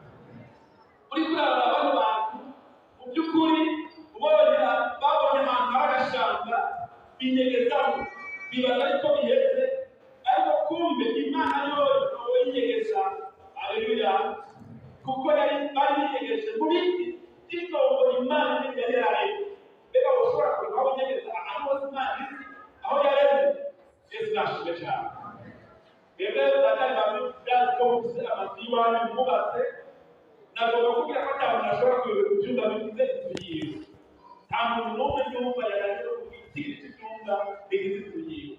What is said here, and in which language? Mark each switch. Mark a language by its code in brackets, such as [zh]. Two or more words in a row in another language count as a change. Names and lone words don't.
[rn] Uri kuraba bano bantu mu by'ukuri babonye ahantu hari agashamba binyegezaho, bibaza ariko biheze, ariko kumbe Imana yoyo yinyegeza. Haleluya. Kuko bari binyegeje mu biti by'itongo Imana yari yararemye. Mbega woshobora kureba aho winyegereza ahantu hose Imana izi aho yaremye? Yesu nashimwe cyane. Mbega batari babyazi ko muvuze amazu y'iwanyu mwubatse, nagomba kubwira ko nta muntu ashobora kuyoberwa ibyumba bigize inzu yiwe. Nta muntu n'umwe yumva yarangije kubwira icyumba bigize inzu yiwe.